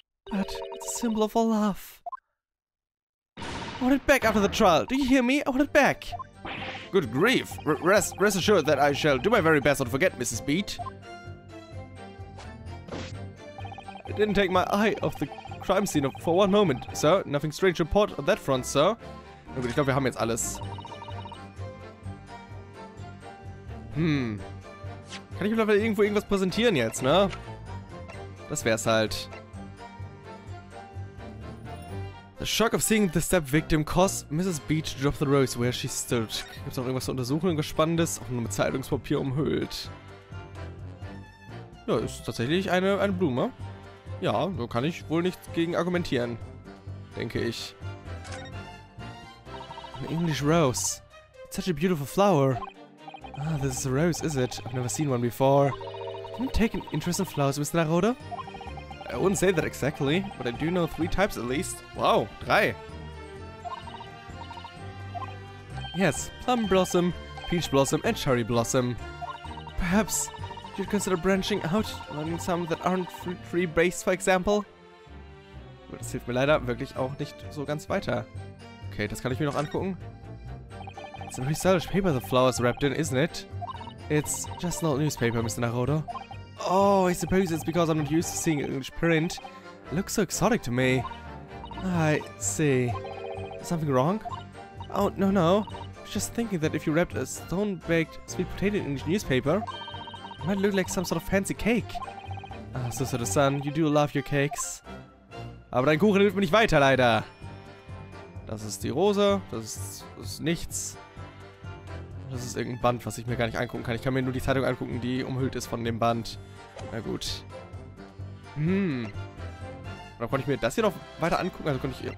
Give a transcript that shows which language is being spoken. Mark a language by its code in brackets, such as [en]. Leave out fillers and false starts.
[en] But it's a symbol of our love. I want it back after the trial. Do you hear me? I want it back. Good grief. Rest assured that I shall do my very best not to forget, Mrs. Beat. I didn't take my eye off the crime scene for one moment, sir. Nothing strange to report on that front, sir. [de] Na gut, ich glaube, wir haben jetzt alles. Kann ich mir vielleicht irgendwo irgendwas präsentieren jetzt, ne? Das wär's halt. [en] The shock of seeing the step victim caused Mrs. Beach to drop the rose where she stood. [de] Gibt's noch irgendwas zu untersuchen, irgendwas Spannendes? Auch nur mit Zeitungspapier umhüllt. Ja, ist tatsächlich eine Blume. Ja, so kann ich wohl nichts gegen argumentieren. Denke ich. [en] An English rose. It's such a beautiful flower. Ah, this is a rose, is it? I've never seen one before. Can you take an interest in flowers, Mr. Naroda? I wouldn't say that exactly, but I do know 3 types at least. Wow, 3. Yes, plum blossom, peach blossom, and cherry blossom. Perhaps you'd consider branching out, learning some that aren't tree-based, for example. [de] Aber das hilft mir leider wirklich auch nicht so ganz weiter. Okay, das kann ich mir noch angucken. [en] It's a very stylish paper the flowers wrapped in, isn't it? It's just an old newspaper, Mr. Naroda. Oh, I suppose it's because I'm not used to seeing English print. It looks so exotic to me. I see. Something wrong? Oh, no. I was just thinking that if you wrapped a stone-baked sweet potato in English newspaper, it might look like some sort of fancy cake. Ah, Sister-Son, you do love your cakes. [de] Aber dein Kuchen hilft mir nicht weiter, leider. Das ist die Rose, das ist nichts. Das ist irgendein Band, was ich mir gar nicht angucken kann. Ich kann mir nur die Zeitung angucken, die umhüllt ist von dem Band. Na gut. Oder konnte ich mir das hier noch weiter angucken? Also konnte ich...